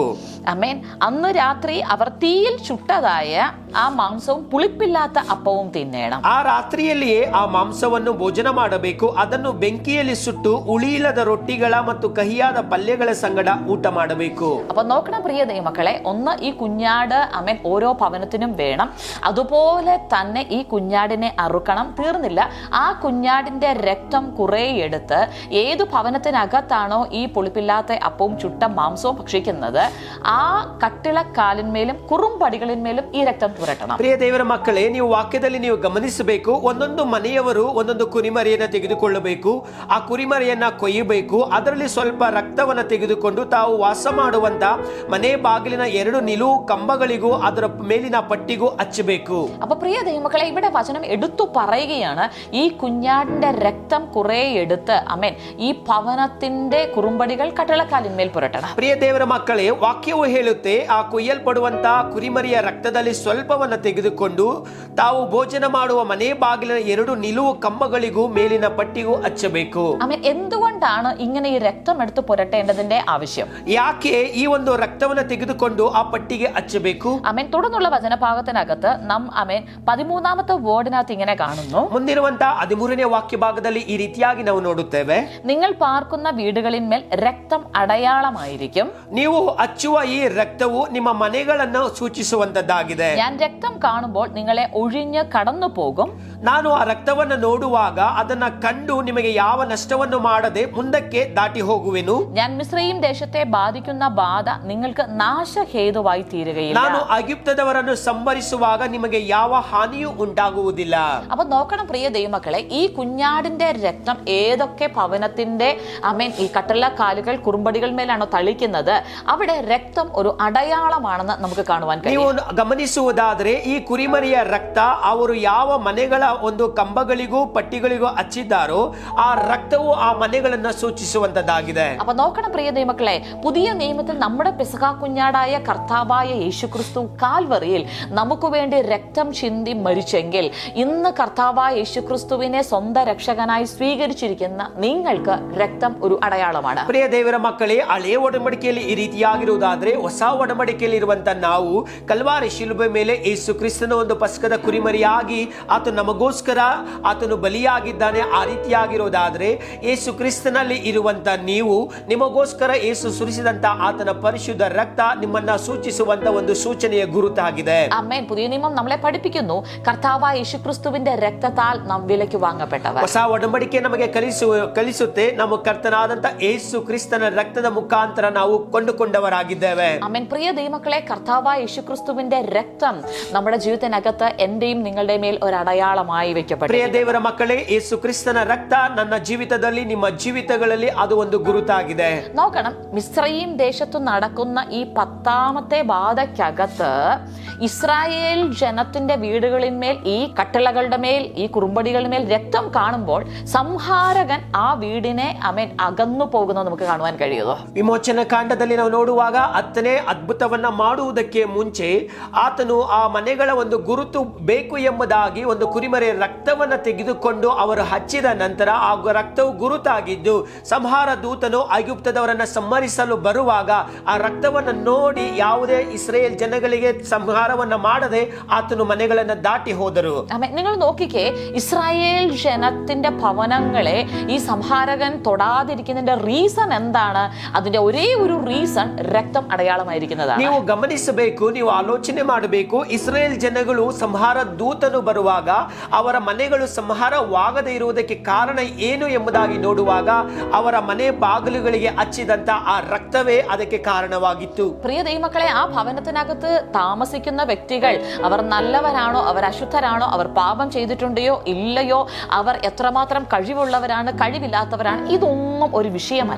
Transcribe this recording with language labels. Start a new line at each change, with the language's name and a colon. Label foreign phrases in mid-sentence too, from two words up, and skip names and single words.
Malayalam: ആമേൻ. അന്ന് രാത്രി അവർ തീയിൽ ചുട്ടതായ ആ മാംസവും പുളിപ്പില്ലാത്ത അപ്പവും തിന്നേണം.
Kannada: ಆ ರಾತ್ರಿಯಲ್ಲಿಯೇ ಆ ಮಾಂಸವನ್ನು ಭೋಜನ ಮಾಡಬೇಕು. ಅದನ್ನು ಬೆಂಕಿಯಲ್ಲಿ ಸುಟ್ಟು ಉಳಿಯಿಲ್ಲದ ರೊಟ್ಟಿಗಳ ಮತ್ತು ಕಹಿಯಾದ ಪಲ್ಯಗಳ ಸಂಗಡ ಊಟ ಮಾಡಬೇಕು.
Malayalam: അപ്പൊ നോക്കണം പ്രിയ ദൈവമക്കളെ, ഒന്ന് ഈ കുഞ്ഞാട് ആമേൻ ഓരോ ഭവനത്തിനും വേണം. അതുപോലെ തന്നെ ഈ കുഞ്ഞാടിനെ അറുക്കണം. തീർന്നില്ല, ആ കുഞ്ഞാടിന്റെ രക്തം കുറെ എടുത്ത് ഏതു ഭവനത്തിനകത്താണോ ഈ പുളിപ്പില്ലാത്ത അപ്പവും ചുട്ട മാംസവും ഭക്ഷിക്കുന്നത്, ആ കട്ടിളക്കാലിന്മേലും കുറുമ്പടികളിന്മേലും ഈ രക്തം പുരട്ടണം.
Kannada: ಪ್ರಿಯ ದೇವರ ಮಕ್ಕಳೇ, ನೀವು ವಾಕ್ಯದಲ್ಲಿ ನೀವು ಗಮನಿಸಬೇಕು, ಒಂದೊಂದು ಮನೆಯವರು ಒಂದೊಂದು ಕುರಿಮರಿಯನ್ನ ತೆಗೆದುಕೊಳ್ಳಬೇಕು. ಆ ಕುರಿಮರಿಯನ್ನ ಕೊಯ್ಯಬೇಕು. ಅದರಲ್ಲಿ ಸ್ವಲ್ಪ ರಕ್ತವನ್ನ ತೆಗೆದುಕೊಂಡು ತಾವು ವಾಸ ಮಾಡುವಂತ ಮನೆ ಬಾಗಿಲಿನ 2 ನಿಲುವು ಕಂಬಗಳಿಗೂ ಅದರ ಮೇಲಿನ ಪಟ್ಟಿಗೂ ಹಚ್ಚಬೇಕು.
Malayalam: അപ്പൊ പ്രിയ ദൈവമക്കളെ, ഇവിടെ വചനം എടുത്തു പറയുകയാണ്, ഈ കുഞ്ഞാടിന്റെ രക്തം കുറെ എടുത്ത് ആമേൻ ഈ ഭവനത്തിന്റെ കുറുമ്പടികൾ കട്ടളക്കാലിന്മേൽ പുരട്ടണം.
Kannada: ಪ್ರಿಯ ದೇವರ ಮಕ್ಕಳೇ, ವಾಕ್ಯವು ಹೇಳುತ್ತೆ, ಆ ಕೊಯ್ಯಲ್ಪಡುವಂತ ಕುರಿಮರಿಯ ರಕ್ತದಲ್ಲಿ ಸ್ವಲ್ಪವನ್ನ ತೆಗೆದುಕೊಂಡು ತಾವು ಭೋಜನ ಮಾಡುವ ಮನೆ ಬಾಗಿಲಿನ 2 ನಿಲುವು ಕಂಬಗಳಿಗೂ ಮೇಲಿನ ಪಟ್ಟಿಗೂ ಹಚ್ಚಬೇಕು.
Malayalam: ആമേൻ. എന്തുകൊണ്ടാണ് ഇങ്ങനെ ഈ രക്തം എടുത്ത് പുരട്ടേണ്ടതിന്റെ ആവശ്യം?
Kannada: ಯಾಕೆ ಈ ಒಂದು ರಕ್ತವನ್ನ ತೆಗೆದುಕೊಂಡು ಆ ಪಟ್ಟಿಗೆ ಹಚ್ಚಬೇಕು?
Malayalam: ആമേൻ. തുടർന്നുള്ള വചനഭാഗത്തിനകത്ത് നാം ആമേൻ 13-ാമത്തെ വേർഡിനകത്ത് ഇങ്ങനെ കാണുന്നു,
Kannada: ಮುಂದಿರುವಂತ 13ನೇ ವಾಕ್ಯ ಭಾಗದಲ್ಲಿ ಈ ರೀತಿಯಾಗಿ ನಾವು ನೋಡುತ್ತೇವೆ,
Malayalam: നിങ്ങൾ പാർക്കുന്ന വീടുകളിന്മേൽ രക്തം അടയാളമായിരിക്കും.
Kannada: ನೀವು ಹಚ್ಚುವ ಈ ರಕ್ತವು ನಿಮ್ಮ ಮನೆಗಳನ್ನು ಸೂಚಿಸುವಂತದ್ದಾಗಿದೆ.
Malayalam: ഞാൻ രക്തം കാണുമ്പോൾ നിങ്ങളെ ഒഴിഞ്ഞ് കടന്നു പോകും.
Kannada: ನಾನು ಆ ರಕ್ತವನ್ನು ನೋಡುವಾಗ ಅದನ್ನ ಕಂಡು ನಿಮಗೆ ಯಾವ ನಷ್ಟವನ್ನು ಮಾಡದೆ ಮುಂದಕ್ಕೆ ದಾಟಿ ಹೋಗುವೆನು.
Malayalam: ഞാൻ മിസ്രയീം ദേശത്തെ ബാധിക്കുന്ന ബാധ നിങ്ങൾക്ക് നാശഹേതുവായി തീരുകയില്ല.
Kannada: ನಾನು ಐಗುಪ್ತದವರನ್ನು ಸಂಹರಿಸುವಾಗ ನಿಮಗೆ ಯಾವ ಹಾನಿಯೂ ಉಂಟಾಗುವುದಿಲ್ಲ.
Malayalam: അപ്പൊ നോക്കണം പ്രിയ ദൈവമക്കളെ, ഈ കുഞ്ഞാടിന്റെ രക്തം ഏതൊക്കെ ഭവനത്തിന്റെ ആമേൻ ഈ കട്ടളക്കാൽ കാലുകൾ കുറുമ്പടികൾ മേലാണോ തളിക്കുന്നത്, അവിടെ രക്തം ഒരു അടയാളമാണെന്ന് നമുക്ക് കാണുവാൻ കഴിയും.
Kannada: ನೀವು ಗಮನಿಸುವುದಾದ್ರೆ ಈ ಕುರಿಮರಿಯ ರಕ್ತ ಅವರು ಯಾವ ಮನೆಗಳ ಒಂದು ಕಂಬಗಳಿಗೂ ಪಟ್ಟಿಗಳಿಗೂ ಹಚ್ಚಿದ್ದಾರೋ ಆ ರಕ್ತವು ಆ ಮನೆಗಳನ್ನ ಸೂಚಿಸುವಂತದ್ದಾಗಿದೆ.
Malayalam: അപ്പൊ നോക്കണം പ്രിയ ദൈവമക്കളെ, പുതിയ നിയമത്തിൽ നമ്മുടെ പെസഹ കുഞ്ഞാടായ കർത്താവായ യേശുക്രിസ്തു കാൽവറിയിൽ നമുക്ക് വേണ്ടി രക്തം ചിന്തി മരിച്ചെങ്കിൽ ഇന്ന് കർത്താവായ യേശുക്രിസ്തുവിനെ സ്വന്തം രക്ഷകനായി സ്വീകരിച്ചിരിക്കുന്ന നിങ്ങൾക്ക് രക്തം ഒരു അടയാളമാണ്.
Kannada: ಪ್ರಿಯ ದೇವರ ಮಕ್ಕಳೇ, ಹಳೆಯ ಒಡಂಬಡಿಕೆಯಲ್ಲಿ ಈ ರೀತಿಯಾಗಿರುವುದಾದ್ರೆ ಹೊಸ ಒಡಂಬಡಿಕೆಯಲ್ಲಿ ಇರುವಂತ ನಾವು ಕಲ್ವಾರಿ ಶಿಲುಬೆ ಮೇಲೆ ಯೇಸು ಕ್ರಿಸ್ತನ ಒಂದು ಪಸ್ಕದ ಕುರಿಮರಿಯಾಗಿ ಆತನು ನಮಗೋಸ್ಕರ ಆತನು ಬಲಿಯಾಗಿದ್ದಾನೆ. ಆ ರೀತಿಯಾಗಿರೋದಾದ್ರೆ ಯೇಸು ಕ್ರಿಸ್ತನಲ್ಲಿ ಇರುವಂತ ನೀವು ನಿಮಗೋಸ್ಕರ ಯೇಸು ಸುರಿಸಿದಂತ ಆತನ ಪರಿಶುದ್ಧ ರಕ್ತ ನಿಮ್ಮನ್ನ ಸೂಚಿಸುವಂತ ಒಂದು ಸೂಚನೆಯ ಗುರುತಾಗಿದೆ.
Malayalam: ആമേൻ. പുതിയ നിയമം നമ്മളെ പഠിപ്പിക്കുന്നു കർത്താവായ യേശുക്രിസ്തുവിന്റെ രക്തത്താൽ നാം വിലയ്ക്ക് വാങ്ങപ്പെട്ടവർ.
Kannada: ಹೊಸ ಒಡಂಬಡಿಕೆ ನಮಗೆ ಕಲಿಸುತ್ತೆ ನಮ್ಮ ಕರ್ತನಾದಂತ ಯೇಸು ಕ್ರಿಸ್ತನ ರಕ್ತದ ಮುಖಾಂತರ ನಾವು ಕೊಂಡುಕೊಂಡವರಾಗಿದ್ದೇವೆ.
Malayalam: ആമേൻ. പ്രിയ ദൈവമക്കളെ, കർത്താവായ യേശുക്രിസ്തുവിന്റെ രക്തം നമ്മുടെ ജീവിതത്തിനകത്ത് എന്റെയും നിങ്ങളുടെ മേൽ ഒരു അടയാളമായി വെക്കപ്പെട്ടു.
Kannada: ಪ್ರಿಯ ದೇವರ ಮಕ್ಕಳೇ, ಯೇಸು ಕ್ರಿಸ್ತನ ರಕ್ತ ನನ್ನ ಜೀವಿತದಲ್ಲಿ ನಿಮ್ಮ ಜೀವಿತಗಳಲ್ಲಿ ಅದು ಒಂದು ಗುರುತಾಗಿದೆ.
Malayalam: നോക്കണം, മിസ്രയീം ദേശത്തു നടക്കുന്ന ഈ 10ാമത്തെ ബാധയ്ക്കകത്ത് ഇസ്രായേൽ ജനത്തിന്റെ വീടുകളിന്മേൽ ഈ കട്ടിളകളുടെ മേൽ ഈ കുറുമ്പടികളുടെ മേൽ രക്തം കാണുമ്പോൾ സംഹാരകൻ ആ വീടിനെ ആമേൻ അകന്നു പോകുന്നത് നമുക്ക് കാണുവാൻ കഴിയുമോ?
Kannada: ವಿಮೋಚನ ಕಾಂಡದಲ್ಲಿ ನಾವು ನೋಡುವಾಗ 10ನೇ ಅದ್ಭುತವನ್ನ ಮಾಡುವುದಕ್ಕೆ ಮುಂಚೆ ಆತನು ಆ ಮನೆಗಳ ಒಂದು ಗುರುತು ಬೇಕು ಎಂಬುದಾಗಿ ಒಂದು ಕುರಿಮರಿಯ ರಕ್ತವನ್ನ ತೆಗೆದುಕೊಂಡು ಅವರು ಹಚ್ಚಿದ ನಂತರ ಆ ರಕ್ತವು ಗುರುತಾಗಿದ್ದು ಸಂಹಾರ ದೂತನು ಐಗುಪ್ತದವರನ್ನ ಸಂಹರಿಸಲು ಬರುವಾಗ ಆ ರಕ್ತವನ್ನ ನೋಡಿ ಯಾವುದೇ ಇಸ್ರೇಲ್ ಜನಗಳಿಗೆ ಸಂಹಾರವನ್ನ ಮಾಡದೆ ಆತನು ಮನೆಗಳನ್ನ ದಾಟಿ ಹೋದರು.
Malayalam: നിങ്ങൾ നോക്കിക്കേ, ഇസ്രായേൽ ജനത്തിന്റെ ഭവനങ്ങളെ ഈ സംഹാരകൻ തൊടാതിരിക്കുന്നതിന്റെ റീസൺ എന്താണ്? അതിന്റെ ഒരേ ഒരു റീസൺ രക്തം അടയാളമായിരിക്കുന്നതാണ്.
Kannada: ನೀವು ಗಮನಿಸಬೇಕು, ನೀವು ಆಲೋಚನೆ ಮಾಡಬೇಕು. ಇಸ್ರೇಲ್ ಜನಗಳು ಸಂಹಾರ ದೂತನು ಬರುವಾಗ ಅವರ ಮನೆಗಳು ಸಂಹಾರವಾಗದೇ ಇರುವುದಕ್ಕೆ ಕಾರಣ ಏನು ಎಂಬುದಾಗಿ ನೋಡುವಾಗ ಅವರ ಮನೆ ಬಾಗಿಲುಗಳಿಗೆ ಹಚ್ಚಿದಂತ ಆ ರಕ್ತವೇ ಅದಕ್ಕೆ ಕಾರಣವಾಗಿತ್ತು.
Malayalam: പ്രിയ ദൈവമക്കളെ, ആ ഭവനത്തിനകത്ത് താമസിക്കുന്ന വ്യക്തികൾ അവർ നല്ലവരാണോ, അവർ അശുദ്ധരാണോ, അവർ പാപം ചെയ്തിട്ടുണ്ടോ ഇല്ലയോ, അവർ എത്രമാത്രം കഴിവുള്ളവരാണ് കഴിവില്ലാത്തവരാണ്, ഇതൊന്നും ഒരു വിഷയമല്ല.